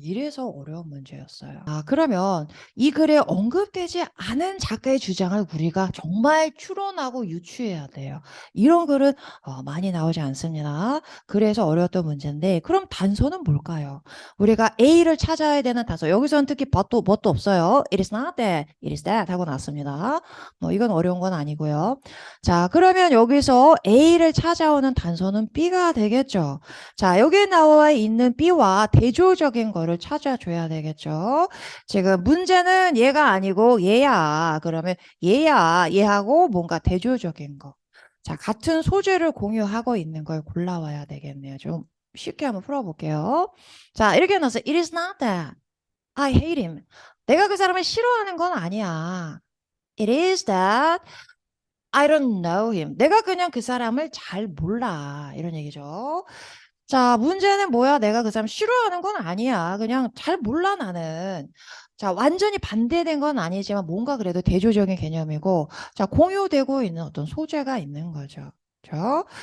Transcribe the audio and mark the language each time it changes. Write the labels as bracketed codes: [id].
[ko] 이래서 어려운 문제였어요. 그러면 이 글에 언급되지 않은 작가의 주장을 우리가 정말 추론하고 유추해야 돼요. 이런 글은 많이 나오지 않습니다. 그래서 어려웠던 문제인데 그럼 단서는 뭘까요? 우리가 A를 찾아야 되는 단서. 여기서는 특히 뭣도 없어요. [en] It is not that, it is that [ko] 하고 났습니다. 이건 어려운 건 아니고요. 자, 그러면 여기서 A를 찾아오는 단서는 B가 되겠죠. 자, 여기에 나와 있는 B와 대조적인 거를 찾아줘야 되겠죠. 지금 문제는 얘가 아니고 얘야. 그러면 얘하고 뭔가 대조적인 거. 자, 같은 소재를 공유하고 있는 걸 골라와야 되겠네요. 좀 쉽게 한번 풀어볼게요. 자, 이렇게 나서 [en] It is not that I hate him. [ko] 내가 그 사람을 싫어하는 건 아니야. [en] It is that I don't know him. [ko] 내가 그냥 그 사람을 잘 몰라. 이런 얘기죠. 자, 문제는 뭐야? 내가 그 사람 싫어하는 건 아니야. 그냥 잘 몰라, 나는. 자, 완전히 반대된 건 아니지만 뭔가 그래도 대조적인 개념이고, 자, 공유되고 있는 어떤 소재가 있는 거죠. 그렇죠?